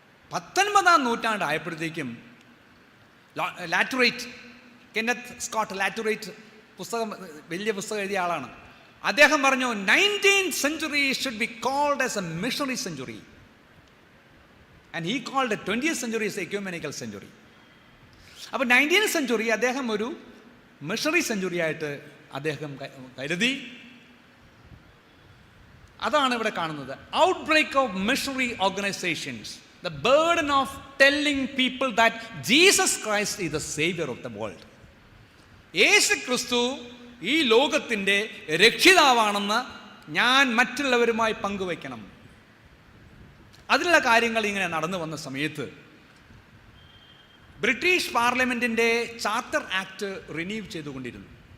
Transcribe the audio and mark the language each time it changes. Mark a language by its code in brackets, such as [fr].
[ml] 19-ാം നൂറ്റാണ്ടായപ്പോഴത്തേക്കും ലാറ്റുറേറ്റ്, Kenneth Scott ലാറ്റുറേറ്റ് വലിയ പുസ്തകം എഴുതിയ ആളാണ്. അദ്ദേഹം പറഞ്ഞു [en] 19th century should be called as a missionary century and he called the 20th century as ecumenical century. [ml] അപ്പോൾ 19th century അദ്ദേഹം ഒരു മിഷണറി സെഞ്ചുറി ആയിട്ട് അദ്ദേഹം കരുതി. അതാണ് ഇവിടെ കാണുന്നത്. [en] Outbreak of missionary organisations, the burden of telling people that Jesus Christ is the savior of the world. [ml] യേശു ക്രിസ്തു ഈ ലോകത്തിൻ്റെ രക്ഷിതാവാണെന്ന് ഞാൻ മറ്റുള്ളവരുമായി പങ്കുവയ്ക്കണം. അതിനുള്ള കാര്യങ്ങൾ ഇങ്ങനെ നടന്നു വന്ന സമയത്ത് ബ്രിട്ടീഷ് പാർലമെൻറ്റിൻ്റെ ചാർട്ടർ ആക്ട് റിന്യൂ ചെയ്തുകൊണ്ടിരുന്നു.